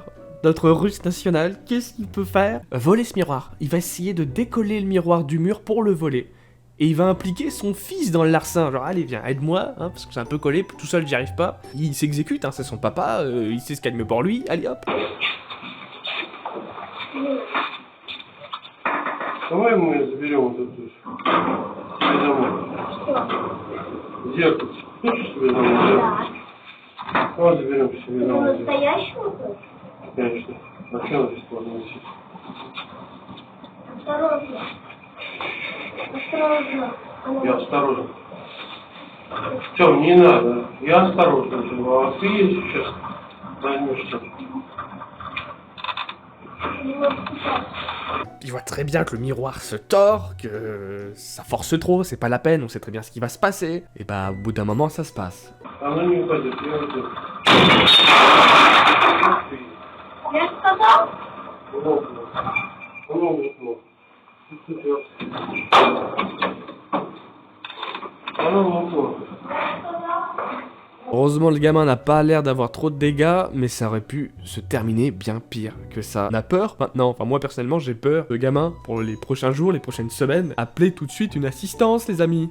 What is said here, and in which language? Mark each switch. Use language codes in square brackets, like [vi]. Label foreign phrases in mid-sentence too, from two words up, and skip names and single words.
[fr] Notre russe national, qu'est-ce qu'il peut faire? Voler ce miroir. Il va essayer de décoller le miroir du mur pour le voler. Et il va impliquer son fils dans le larcin, genre allez viens, aide-moi, hein, parce que c'est un peu collé, tout seul j'y arrive pas. Il s'exécute, hein, c'est son papa, il sait ce qu'il y a de mieux pour lui, allez hop. [ru] Давай мы заберем вот эту домой. Зеркало. Хочешь себе домой зеркало? Давай заберем себе домой зеркало. Настоящего? Конечно. Зачем здесь можно носить? Осторожно. Осторожно. Я осторожен. Тём, не надо. Я осторожно. А ты сейчас займешься. [fr] Il voit très bien que le miroir se tord, que ça force trop, c'est pas la peine, on sait très bien ce qui va se passer. Et bah, au bout d'un moment, ça se passe. [ru] Она не уходит. Я уйду. Я сказал? [fr] Heureusement, le gamin n'a pas l'air d'avoir trop de dégâts, mais ça aurait pu se terminer bien pire que ça. On a peur maintenant, enfin moi personnellement j'ai peur. Le gamin, pour les prochains jours, les prochaines semaines, appelez tout de suite une assistance les amis.